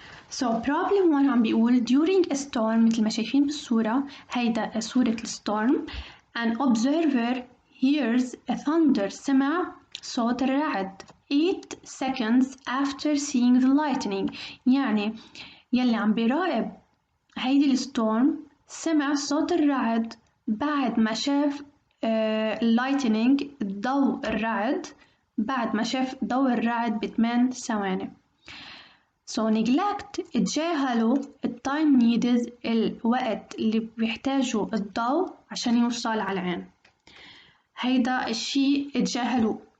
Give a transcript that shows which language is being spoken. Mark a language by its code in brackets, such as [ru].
[en] So problem 1 [ar] عم بيقول [en] during a storm [ar] مثل ما شايفين بالصورة، هيدا صورة الستورم. [en] An observer hears a thunder، [ar] سمع صوت الرعد [en] 8 seconds after seeing the lightning. [ar] يعني يلي عم بيراقب هيدي الستورم سمع صوت الرعد بعد ما شاف lightning ضوء الرعد، بعد ما شاف ضوء الرعد ب8 ثواني. [en] So neglect [ar] اتجاهلوا التايم [en] needed [ar] الوقت اللي بيحتاجوا الضوء عشان يوصل على العين، هيدا الشي اتجاهلوه.